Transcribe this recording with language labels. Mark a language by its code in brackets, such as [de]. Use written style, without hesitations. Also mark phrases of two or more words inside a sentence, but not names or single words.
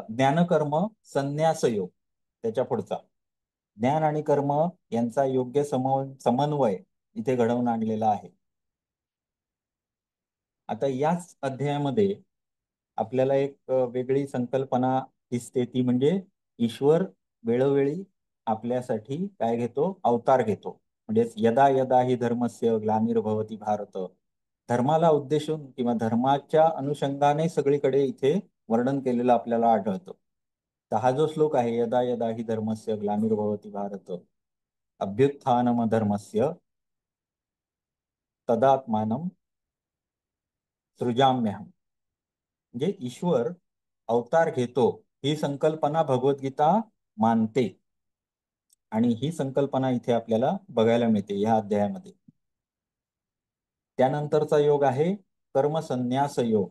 [mr] ज्ञानकर्म, संन्यास योग त्याच्या पुढचा. ज्ञान आणि कर्म यांचा योग्य समन्वय इथे घडवून आणलेला आहे. आता याच अध्यायामध्ये आपल्याला एक वेगळी संकल्पना दिसते. ती म्हणजे ईश्वर वेळोवेळी आपल्यासाठी काय घेतो? अवतार घेतो. [sa] म्हणजे यदा यदा ही धर्मस्य ग्लानिर्भवती भारत. [mr] धर्माला उद्देशून किंवा धर्माच्या अनुषंगाने सगळीकडे इथे वर्णन केलेलं आपल्याला आढळतं. तर हा जो श्लोक आहे, [sa] यदा यदा ही धर्मस्य ग्लानिर्भवती भारत अभ्युत्थानम धर्मस्य तदात्मानं सृजाम्यहम्. [mr] म्हणजे ईश्वर अवतार घेतो ही संकल्पना भगवद्गीता मानते. आणि ही संकल्पना इथे आपल्याला बघायला मिळते या अध्यायामध्ये. त्यानंतरचा योग आहे कर्मसन्यास योग.